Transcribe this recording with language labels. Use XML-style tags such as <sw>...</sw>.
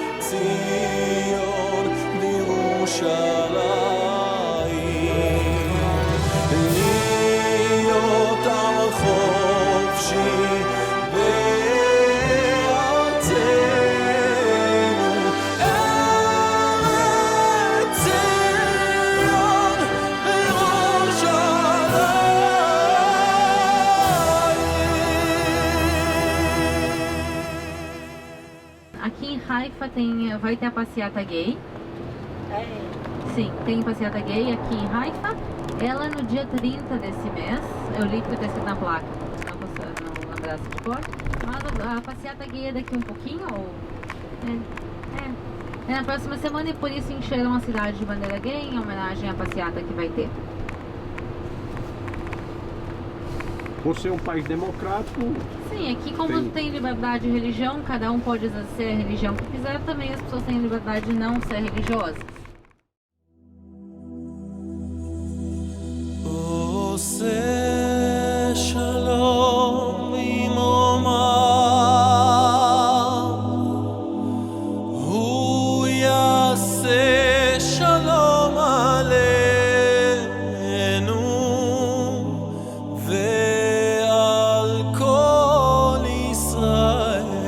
<he>ציון בירושלים, להיות עם חופשי בארצנו, ארץ ציון בירושלים.</he> <pt>Aqui em Haifa vai ter a passeata gay. Sim, tem passeata gay aqui em Haifa. Ela no dia 30 desse mês. Eu li porque está escrito na placa. Não lembrasse de cor. Mas a passeata gay é daqui um pouquinho. É na próxima semana e por isso encheram a cidade de bandeira gay em homenagem à passeata que vai ter. Por ser um país democrático, Sim, aqui como tem liberdade de religião, cada um pode exercer a religião que quiser, também as pessoas têm liberdade de não ser religiosas.</pt> <he>עושה שלום במרומיו, הוא יעשה שלום עלינו ועל כל ישראל.</he>